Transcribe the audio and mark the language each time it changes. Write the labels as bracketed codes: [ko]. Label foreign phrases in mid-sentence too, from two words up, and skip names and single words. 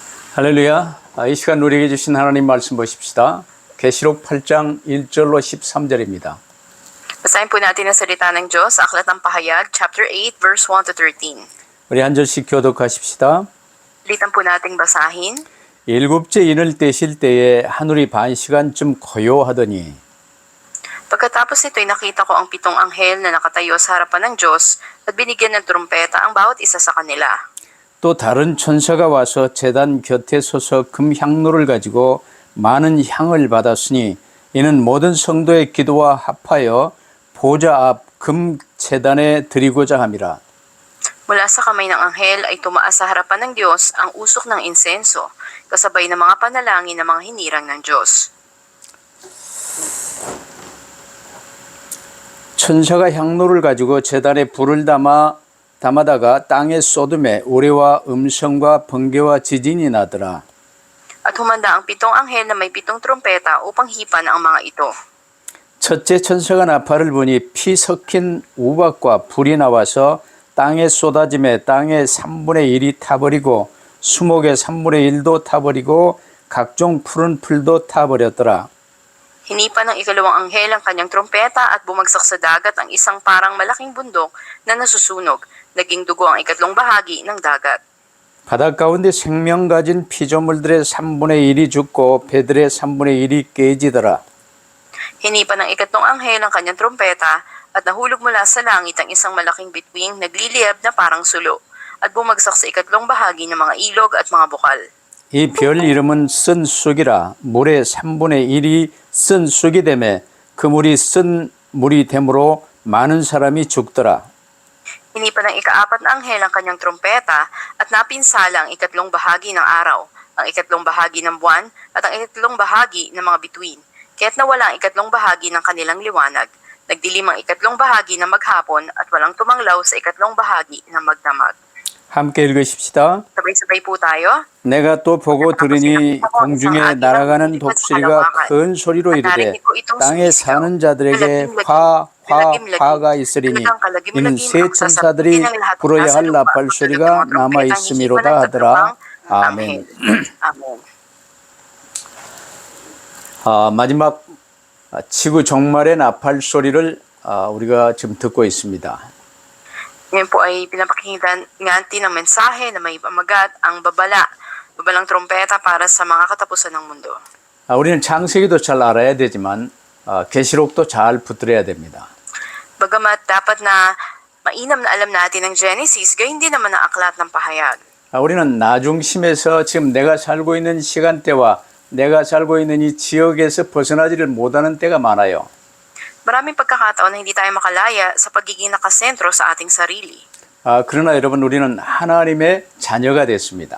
[ko] 할렐루야. 이 시간 우리에게 주신 하나님 말씀 보십시다. 계시록 8장 1절로 13절입니다. [tl] Basahin po natin ang salita ng Diyos sa Aklat ng Pahayag, [en] chapter 8, verse 1 to 13. [ko] 우리 한 절씩 교독하십시다. [tl] Ulitan po nating basahin. [ko] 일곱째 인을 떼실 때에 하늘이 반 시간쯤 고요하더니 [tl] Pagkatapos nito'y nakita ko ang pitong anghel na nakatayo sa harapan ng Diyos at binigyan ng trumpeta ang bawat isa sa kanila. [ko] 또 다른 천사가 와서 제단 곁에 서서 금 향로를 가지고 많은 향을 받았으니 이는 모든 성도의 기도와 합하여 보좌 앞 금 제단에 드리고자 함이라. [tl] Mula sa kamay ng anghel ay tumaas sa harapan ng Diyos ang usok ng insenso, kasabay ng mga panalangin ng mga hinirang ng Diyos. [ko] 천사가 향로를 가지고 제단에 불을 담아다가 땅에 쏟음에 우레와 음성과 번개와 지진이 나더라. [tl] At humanda ang pitong anghel na may pitong trumpeta upang hipan ang mga ito. [ko] 첫째 천사가 나팔을 부니 피 섞인 우박과 불이 나와서 땅에 쏟아짐에 땅의 3분의 1이 타버리고 수목의 3분의 1도 타버리고 각종 푸른 풀도 타버렸더라. [tl] Hinipan ng ikalawang anghel ang kanyang trumpeta at bumagsak sa dagat ang isang parang malaking bundok na nasusunog. Naging dugo ang ikatlong bahagi ng dagat. [ko] 바닷 가운데 생명 가진 피조물들의 3분의 1이 죽고 배들의 3분의 1이 깨지더라. [tl] Hinipan ng ikatlong anghel ang kanyang trumpeta at nahulog mula sa langit ang isang malaking bituing nagliliyab na parang sulo at bumagsak sa ikatlong bahagi ng mga ilog at mga bukal. [ko] 이 별 이름은 쓴 쑥이라. 물의 3분의 1이 쓴 쑥이 되매 그 물이 쓴 물이 되므로 많은 사람이 죽더라. [tl] Hinipan ng ikaapat na anghel ang kanyang trumpeta at napinsala ang ikatlong bahagi ng araw, ang ikatlong bahagi ng buwan at ang ikatlong bahagi ng mga bituin. Kaya't nawala ang ikatlong bahagi ng kanilang liwanag. Nagdilim ang ikatlong bahagi ng maghapon at walang tumanglaw sa ikatlong bahagi ng magdamag. [ko] 함께 읽으십시다. [tl] Sabay-sabay po tayo. [ko] 내가 또 보고 들으니 공중에 날아가는 독수리가 큰 소리로 이르되 땅에 사는 자들에게 화가 있으리니 이는 새 천사들이 불어야 할 나팔 소리가 남아 있음이로다 하더라. 아멘. 마지막 지구 종말의 나팔 소리를 우리가 지금 듣고 있습니다. [tl] Ngayon po ay pinapakinggan natin ang mensahe na may pamagat ang babalang trompeta para sa mga katapusan ng mundo. [ko] 우리는 창세기도 잘 알아야 되지만 계시록도 잘 붙들어야 됩니다. [tl] Bagamat dapat na mainam na alam natin ang Genesis, gayon din naman ang aklat ng pahayag. [ko] 우리는 나중심에서 지금 내가 살고 있는 시간대와 내가 살고 있는 이 지역에서 벗어나지를 못하는 때가 많아요. [tl] Maraming pagkakataon na hindi tayo makalaya sa pagiging nakasentro sa ating sarili. [ko] 그러나 여러분 우리는 하나님의 자녀가 됐습니다.